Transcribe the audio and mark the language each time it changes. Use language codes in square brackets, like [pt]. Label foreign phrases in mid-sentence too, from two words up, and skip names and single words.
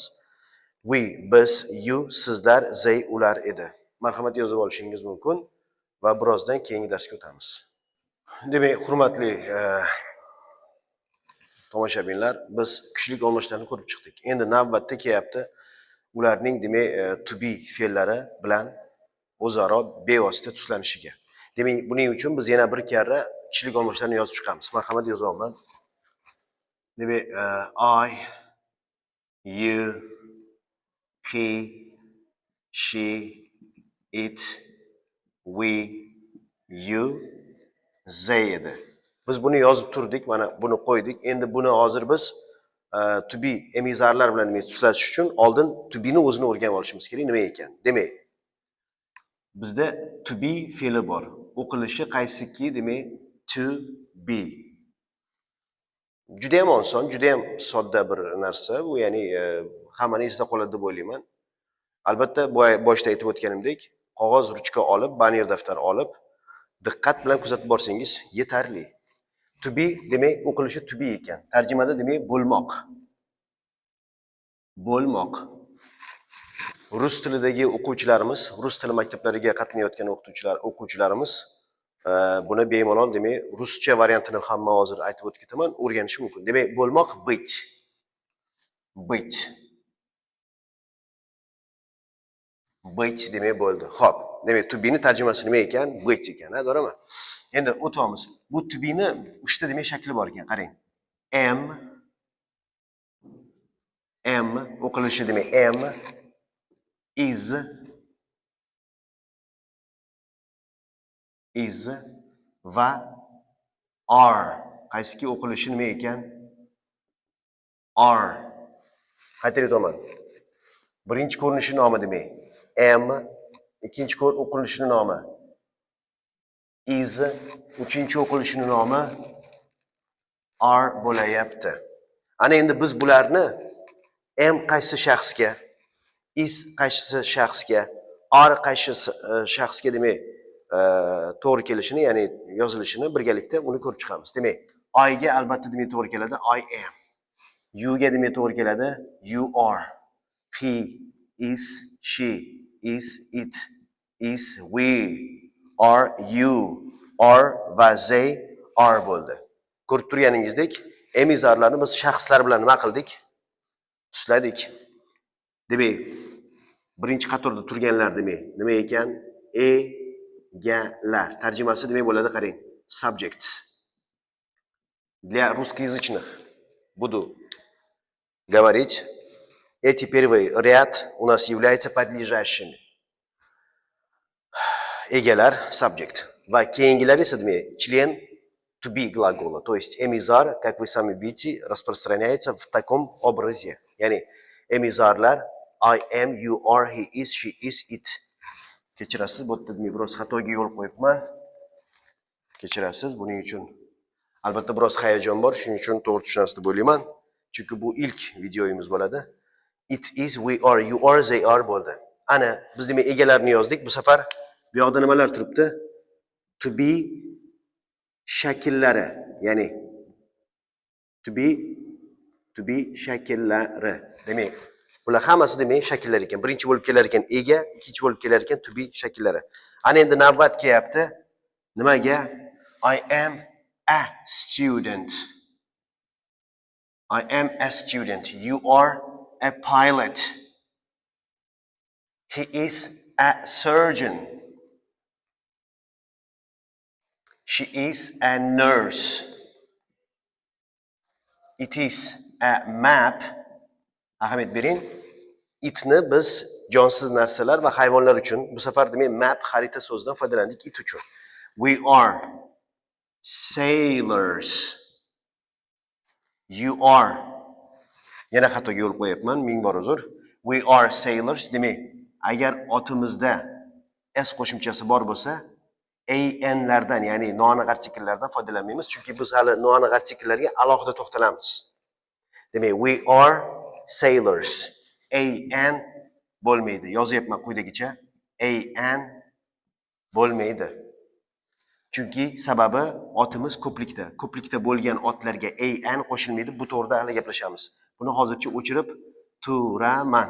[uz] We, biz, you, sizlar, they, ular edi. Marhamat yozib olishingiz mumkin va birozdan keyingi darsga o'tamiz. Demak, hurmatli tomoshabinlar, biz kishilik olmoshlarni ko'rib chiqdik. Endi navbatda kelyapti ularning demak [en] to be [uz] fe'llari bilan o'zaro bevosita tuslanishiga. Demak, buning uchun biz yana bir karra kishilik olmoshlarni yozib chiqamiz. Marhamat yozyapman. Demak, [en] I, you, he, she, it, we, you, they edi. [uz] Biz buni yozib turdik, mana buni qo'ydik. Endi buni hozir biz [en] to be [uz] emizarlar bilan demak tuslatish uchun oldin [en] to be [uz] ni o'zini o'rganib olishimiz kerak, nima ekan. Demak, bizda [en] to be [uz] fe'li bor. O'qilishi qaysiki, demak [en] to be. [uz] Juda ham oson, juda ham sodda bir narsa. Bu ya'ni hammani esda qoladi deb o'ylayman. Albatta, boshda aytib o'tganimdek, qog'oz ruchka olib, banner daftar olib, diqqat bilan kuzatib borsangiz yetarli. [en] To be [uz] demak o'qilishi [en] to be [uz] ekan. Tarjimada demak bo'lmoq. Bo'lmoq. Rus tilidagi o'quvchilarimiz, rus tili maktablariga qatnayotgan o'quvchilarimiz buni bemalol demak ruscha variantini hamma hozir aytib o'tib ketaman, o'rganishi mumkin. Demak, bo'lmoq [ru] быть. Быть. Быть [uz] demak bo'ldi. Xo'p, demak [en] to be [uz] ni tarjimasi nima ekan? Быть ekan, ha, to'g'rimi? Endi o'tamiz. Bu [en] to be [uz] ni 3 ta demak shakli bor ekan, qarang. Am o'qilishi demak am, is va are. Qaysiki o'qilishi nima ekan? Are. Qaytarib o'taman. Birinchi ko'rinishi nomi demak am, ikkinchi o'qilishi nomi is, uchinchi o'qilishi nomi are bo'layapti. Ana endi biz bularni am qaysi shaxsga, is qaysi shaxsga, are qaysi shaxsga demak to'g'ri kelishini, ya'ni yozilishini birgalikda uni ko'rib chiqamiz. Demak, I ga albatta demak to'g'ri keladi [en] I am. [uz] You ga demak to'g'ri keladi [en] you are. He is, she is, it is, we are, you are va they are bo'ldi. [uz] Ko'rib turganingizdek, emizorlarni biz shaxslar bilan nima qildik? Tusladik. Demak, birinchi qatorda turganlar demak nima ekan? Egalar. Tarjimasi demak bo'ladi, qarang. [en] Subjects. [ru] Для русскоязычных буду говорить. Эти первый ряд у нас является подлежащими. [uz] Egalar, subject. Va keyingilar esa demak член [en] to be [uz] глагола. [ru] То есть эмизар, как вы сами видите, распространяется в таком образе. [uz] Yani emizarlar [en] I am, you are, he is, she is, it. [uz] Kechirasiz, bu yerda biroz xatoga yo'l qo'yibman. Kechirasiz, buning uchun albatta biroz hayajon bor, shuning uchun to'g'ri tushunasiz deb o'ylayman. Chunki bu ilk videoyimiz bo'ladi. [en] It is, we are, you are, they are bo'ldi. [uz] Ana biz demak egalarni yozdik. Bu safar bu yoqda nimalar turibdi? [en] To be [uz] shakllari, ya'ni [en] to be [uz] shakllari. Demak, bular hammasi demak shakllar ekan. Birinchi bo'lib kelar ekan ega, ikkinchi bo'lib kelar ekan [en] to be [uz] shakllari. Ana endi navbat kelyapti. Nimaga? [en] I am a student. I am a student. You are a pilot. He is a surgeon. She is a nurse. It is a map. [uz] Ahamiyat bering. Itni biz jonsiz narsalar va hayvonlar uchun bu safar demak map xarita so'zidan foydalandik it uchun. [en] We are sailors. You are. [uz] Yana xatoga yo'l qo'yapman, ming bor uzr. [en] We are sailors. [uz] Demak, agar otimizda s qo'shimchasi bor bo'lsa, an lardan, ya'ni noaniq artikellardan foydalanmaymiz, chunki biz hali noaniq artikellarga alohida to'xtalamiz. Demak, [en] we are sailors. [uz] An bo'lmaydi. Yozyapman quyidagicha. An bo'lmaydi. Chunki sababi otimiz ko'plikda. Ko'plikda bo'lgan otlarga an qo'shilmaydi. Bu to'g'rida hali gaplashamiz. Buni hozircha o'chirib turaman.